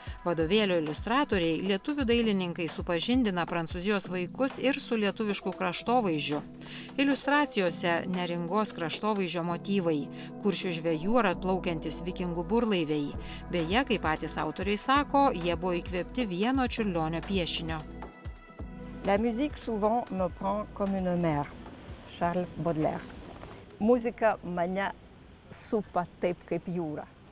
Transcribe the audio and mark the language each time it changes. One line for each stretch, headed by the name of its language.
Lithuanian: Vadovėlio iliustratoriai lietuvių dailininkai supažindina Prancūzijos vaikus ir su lietuvišku kraštovaizdžiu. Iliustracijose neringos kraštovaizdžio motyvai, kuršių žvejų ar atplaukiantis vikingų burlaiviai. Beje, kaip patys autoriai sako, jie buvo įkvėpti vieno Čiurlionio piešinio.
French: La musique souvent me prend comme une mère. Charles Baudelaire.
Lithuanian: Muzika mane supa taip kaip jūra.